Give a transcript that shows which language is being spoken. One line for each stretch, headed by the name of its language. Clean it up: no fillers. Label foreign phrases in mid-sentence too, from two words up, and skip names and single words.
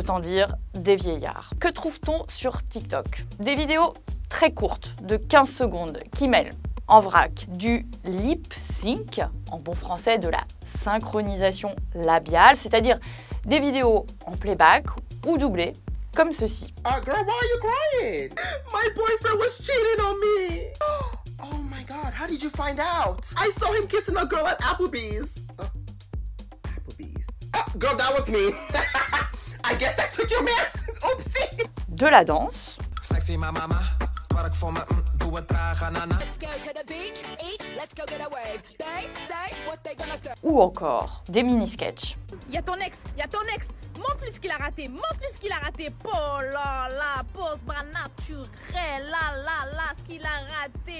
French: Autant dire des vieillards. Que trouve-t-on sur TikTok? Des vidéos très courtes, de 15 secondes, qui mêlent en vrac du
English: lip sync,
French: en bon français de la synchronisation labiale, c'est-à-dire des vidéos en playback ou doublées, comme ceci.
English: Girl, why are you crying? My boyfriend was cheating on me. Oh my God, how did you find out? I saw him kissing a girl at Applebee's. Applebee's. Oh, girl, that was me. I guess I took your man. Oopsie.
French: De la danse.
Dutch: Sexy mama, twerk voor me, doe het traag, anana.
French: Ou encore des mini-sketchs. Y'a ton ex, montre-lui ce qu'il a raté, Oh là là, pose bras naturel, là, ce qu'il a raté.